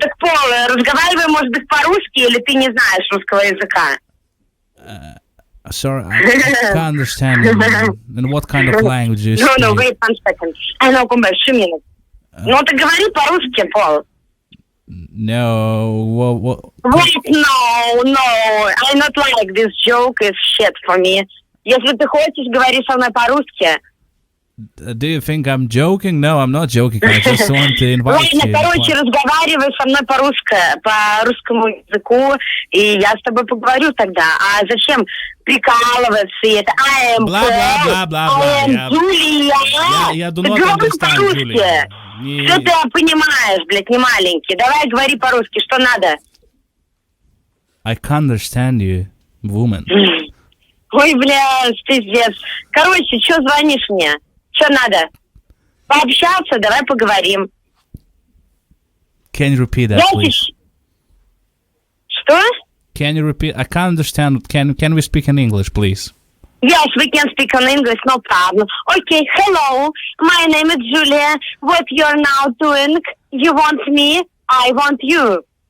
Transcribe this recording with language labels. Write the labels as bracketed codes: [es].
[ru] Так, Paul, разговаривай, может быть, по-русски, или ты не знаешь русского языка? [en] Sorry, I can't understand you. In what kind of language you speak? No, wait 1 second. I know, come back, 2 minutes. [ru] Ну, ты говори по-русски, Paul. [en] No, what? Wait, no, I not like this joke is shit for me. [ru] Если ты хочешь, говори со мной по-русски. [en] Do you think I'm joking? No, I'm not joking. I just want to invite you. [ru] Ладно, короче, разговаривай со мной по русскому языку, и я с тобой поговорю тогда. А зачем прикалываться? [en] Это I am Paul, I am Julia. Я do not understand, Julia. [ru] Что ты понимаешь, блядь, не маленький? Давай говори по-русски, что надо? [en] I can't understand you, woman. [ru] Ой, блядь, пиздец. Короче, что звонишь мне? Что надо? Пообщаться, давай поговорим. [en] Can you repeat that, please? [ru] Что? [en] Can you repeat? I can't understand. Can we speak in English, please? Yes, we can speak in English, no problem. Okay, hello. My name is Julia. What you're now doing? You want me? I want you.